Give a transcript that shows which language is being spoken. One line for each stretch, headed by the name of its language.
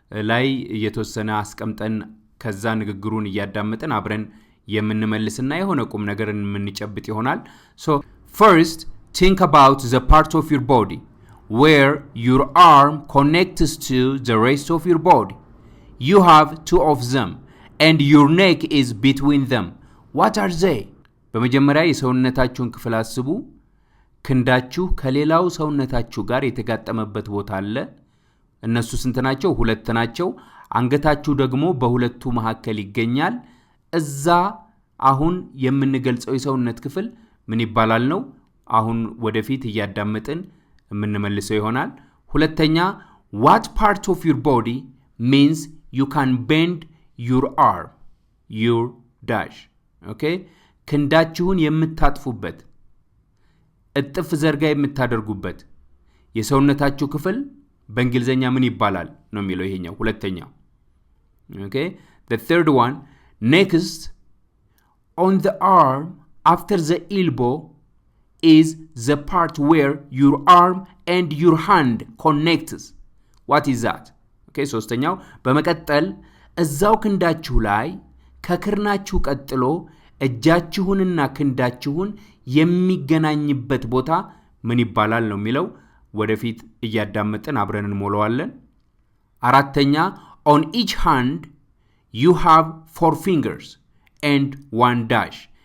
Amharic: ላይ የተወሰነ አስቀምጠን ከዛ ንግግሩን እያዳመጥን አብረን የምንመልስና የሆነ ቁም ነገርን የምንጨብጥ ይሆናል።
English: So first think about the part of your body where your arm connects to the rest of your body. You have 2 of them and your neck is between them. What are they?
Amharic: በመጀመሪያ የሰውነታችሁን ክፍል አስቡ። ክንዳችሁ ከሌላው ሰውነታችሁ ጋር የተጋጠመበት ቦታ አለ። እነሱ ስንት ናቸው? 2 ናቸው። አንገታችሁ ደግሞ በሁለቱ መካከል ይገኛል። እዛ አሁን የምንገልጸው የሰውነት ክፍል ምን ይባላል ነው? አሁን ወደፊት እያዳመጥን የምንመልሰው ይሆናል። ሁለተኛ
English: what part of your body means you can bend your arm, your dash. Okay?
Amharic: ክንዳችሁን የምታጥፉበት እጥፍ ዘርጋ የምታደርጉበት የሰውነታችሁ ክፍል በእንግሊዘኛ ምን ይባላል ነው የሚለው ይሄኛው ሁለተኛው። Okay?
English: The third one, next on the arm after the elbow is the part where your arm and your hand connects. What is that?
Amharic: Okay, ሶስተኛው በመቀጠል እዛው ክንዳችሁ ላይ ከክርናችሁ ቀጥሎ እጃችሁንና ክንዳችሁን የሚገናኝበት ቦታ ምን ይባላል ነው የሚለው። ወደፊት እያዳመጥን አብረን እንሞላዋለን። አራተኛ
English: on each hand you have 4 fingers and 1 dash.